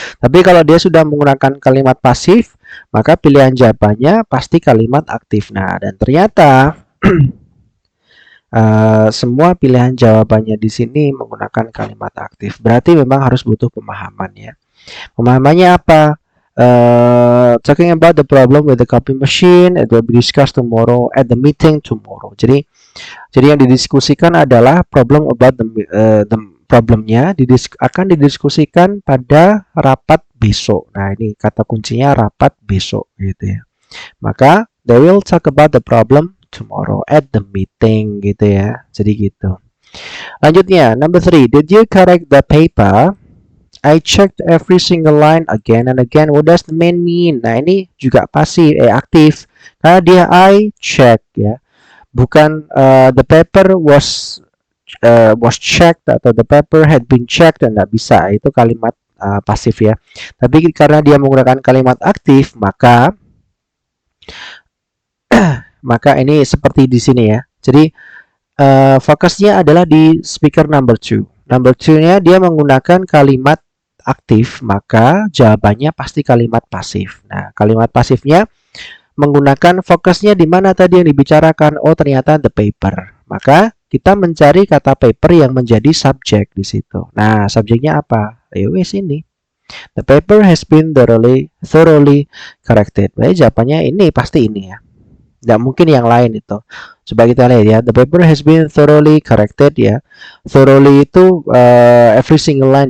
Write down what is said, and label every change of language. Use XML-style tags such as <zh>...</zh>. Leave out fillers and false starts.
<id>Tapi kalau dia sudah menggunakan kalimat pasif, maka pilihan jawabannya pasti kalimat aktif. Nah, dan ternyata semua pilihan jawabannya di sini menggunakan kalimat aktif. Berarti memang harus butuh pemahaman ya. Pemahamannya apa?</id> <en>Talking about the problem with the copy machine, it will be discussed tomorrow at the meeting tomorrow.</en> <id>Jadi yang didiskusikan adalah problem about the problemnya akan didiskusikan pada rapat besok. Nah, ini kata kuncinya rapat besok gitu ya.</id> <en>Maka they will talk about the problem tomorrow at the meeting gitu ya.</en> <id>Jadi gitu. Lanjutnya,</id> <en>number 3. Did you correct the paper? I checked every single line again and again. What does the main mean?</en> <id>Nah, ini juga pasif, aktif. Karena dia I check ya. Bukan</id> <en>the paper was was checked</en> <id>atau</id> <en>the paper had been checked,</en> <id>dan nggak bisa, itu kalimat pasif ya. Tapi karena dia menggunakan kalimat aktif, maka ini seperti di sini ya. Jadi fokusnya adalah di speaker number 2. Number 2-nya dia menggunakan kalimat aktif, maka jawabannya pasti kalimat pasif. Nah, kalimat pasifnya menggunakan fokusnya di mana tadi yang dibicarakan. Oh, ternyata</id> <en>the paper.</en> <id>Maka kita mencari kata paper yang menjadi subjek di situ. Nah, subjeknya apa? Wes ini.</id> <en>The paper has been thoroughly corrected.</en> <id>Baik, jawabannya ini pasti ini ya. Tidak mungkin yang lain itu. Coba kita lihat ya.</id> <en>The paper has been thoroughly corrected ya. Thoroughly itu every single line.</en>